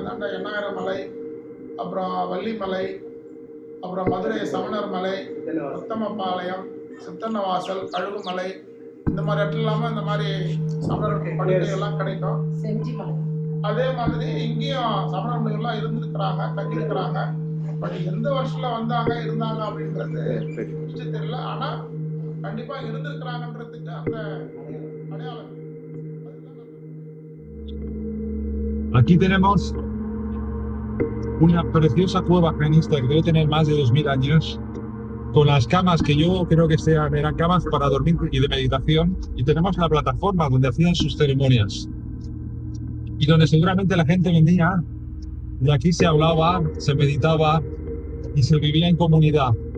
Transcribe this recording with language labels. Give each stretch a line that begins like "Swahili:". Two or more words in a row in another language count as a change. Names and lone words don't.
Tamil: இந்தாண்ட எண்ணாயிரம் மலை, அப்புறம் வள்ளிமலை, அப்புறம் மதுரை சமணர் மலை, உத்தமபாளையம், சித்தன்னவாசல், கழுகுமலை, இந்த மாதிரி இடத்துல இல்லாமல் இந்த மாதிரி சமணர் படுக்கை எல்லாம் கிடைக்கும். அதே மாதிரி இங்கேயும் சமணர் முனிவர்கள்லாம் இருந்திருக்கிறாங்க, தங்கியிருக்கிறாங்க. பட் எந்த வருஷத்துல வந்தாங்க இருந்தாங்க அப்படின்றது தெரியல. ஆனா கண்டிப்பா இருந்திருக்கிறாங்கன்றதுக்கு அந்த அடையாளம்.
Spanish: Aquí tenemos una preciosa cueva jainista que debe tener más de 2000 años, con las camas que yo creo que eran camas para dormir y de meditación, y tenemos la plataforma donde hacían sus ceremonias y donde seguramente la gente venía, y aquí se hablaba, se meditaba y se vivía en comunidad.